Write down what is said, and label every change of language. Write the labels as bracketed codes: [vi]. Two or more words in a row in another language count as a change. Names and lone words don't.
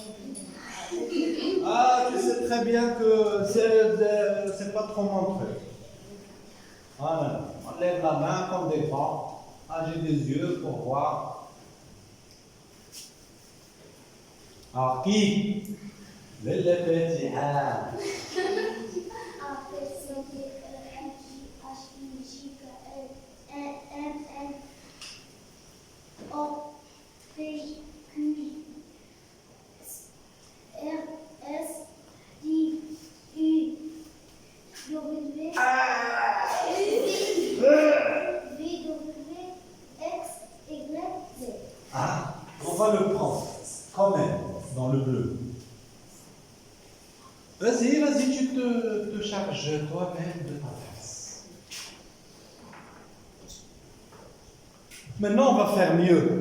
[fr] Ah, tu sais très bien que c'est pas trop mon truc. Voilà, on lève la main comme des grands. Ah, j'ai des yeux pour voir. Alors, qui? Le petit A. A, B, C, D, E, F, G, H, I, J, K, L, M, N, O, P, Q, R, S, T, U, W, V, W, X, Y, Z. Ah, on va le prendre quand même dans le bleu. Vas-y, tu te charges toi-même de ta place. Maintenant, on va faire mieux.